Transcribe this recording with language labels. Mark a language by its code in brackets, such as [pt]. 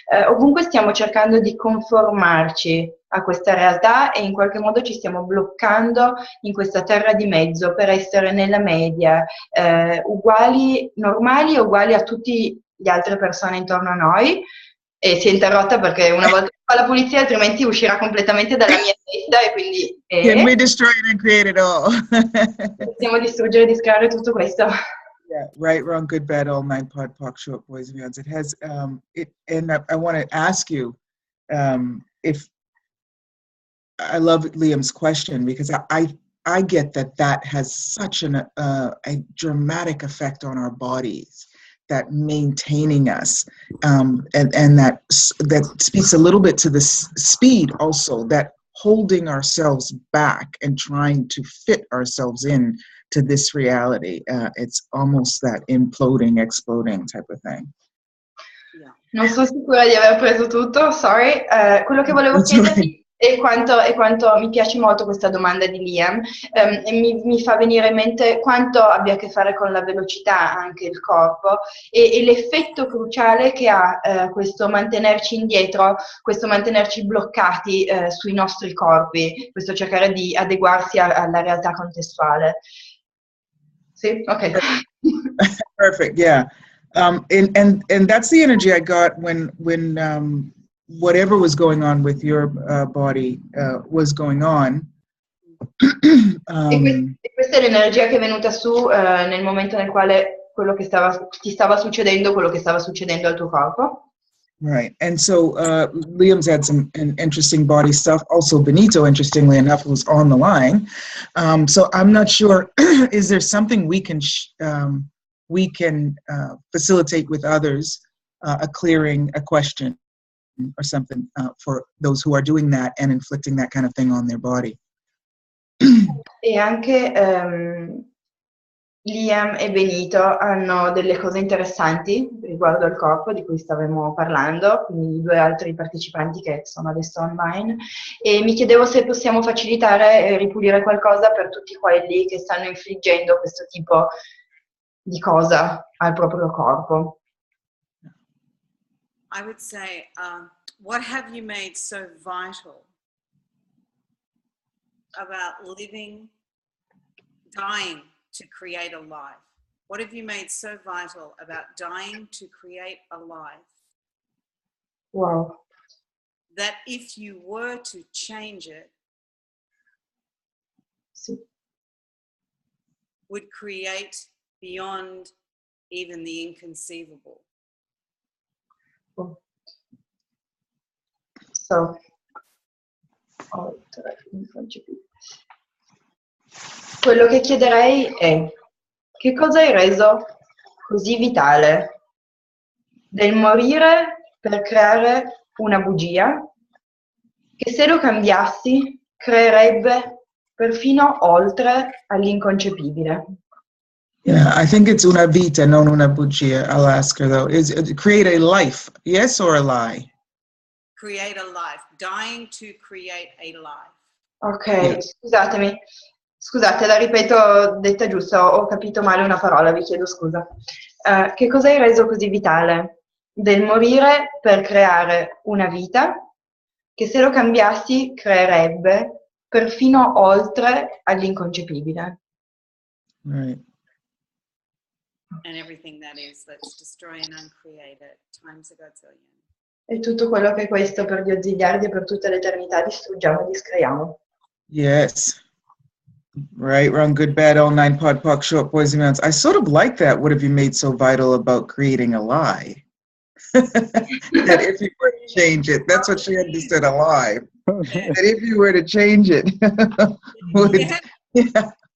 [it] Ovunque stiamo cercando di conformarci a questa realtà e in qualche modo ci stiamo bloccando in questa terra di mezzo per essere nella media, uguali, normali e uguali a tutte le altre persone intorno a noi. E si è interrotta perché una volta fa la pulizia, altrimenti uscirà completamente dalla mia testa e quindi [en] Can we destroy it and create it all? [it] possiamo distruggere e discreare tutto questo. [en] Yeah, right, wrong, good, bad, all nine, pod, poc, short, boys and beyonds. It has and I want to ask you if I love Liam's question, because I get that has such a dramatic effect on our bodies, that maintaining us, and that speaks a little bit to the speed also, that holding ourselves back and trying to fit ourselves in to this reality. It's almost that imploding, exploding type of thing. [it] Non sono sicura di aver preso tutto, sorry. Quello che volevo chiederti è quanto mi piace molto questa domanda di Liam, e mi fa venire in mente quanto abbia a che fare con la velocità anche il corpo e l'effetto cruciale che ha questo mantenerci indietro, questo mantenerci bloccati sui nostri corpi, questo cercare di adeguarsi alla realtà contestuale. Sì? Ok. [en] Perfect, yeah. And that's the energy I got when whatever was going on with your body was going on. [it] E questa è l'energia che è venuta su nel momento nel quale ti stava succedendo quello che stava succedendo al tuo corpo. [en] Right, and so Liam's had some interesting body stuff. Also, Benito, interestingly enough, was on the line. So I'm not sure. Is there something we can facilitate with others, a clearing, a question, or something for those who are doing that and inflicting that kind of thing on their body? [it] E anche Liam e Benito hanno delle cose interessanti riguardo al corpo di cui stavamo parlando, quindi i due altri partecipanti che sono adesso online, e mi chiedevo se possiamo facilitare e ripulire qualcosa per tutti quelli che stanno infliggendo questo tipo di cosa al proprio corpo. [en] I would say, what have you made so vital about living, dying to create a life? What have you made so vital about dying to create a life? Wow. That if you were to change it, [it] Sì. [en] would create beyond even the inconceivable. [it] So, quello che chiederei è: che cosa hai reso così vitale del morire per creare una bugia che, se lo cambiassi, creerebbe perfino oltre all'inconcepibile? [en] Yeah, I think it's [it] una vita, non una bugia. [en] I'll ask her though. Is create a life, yes or a lie? Create a life. Dying to create a life. Ok, Yes. [it] scusatemi. Scusate, la ripeto detta giusta, ho capito male una parola, vi chiedo scusa. Che cosa hai reso così vitale? Del morire per creare una vita che se lo cambiassi creerebbe perfino oltre all'inconcepibile. [en] Right. And everything that is, let's destroy and uncreate it. Times a godzillion. [it] E tutto quello che è questo per Dio ziliardi e per tutta l'eternità distruggiamo e discreiamo. [en] Yes. Right, wrong, good, bad, all nine, pod, poc, short, boys and mounts. I sort of like that. What have you made so vital about creating a lie? That if you were to change it, that's what she understood, a lie. That if you were to change it, would, yeah.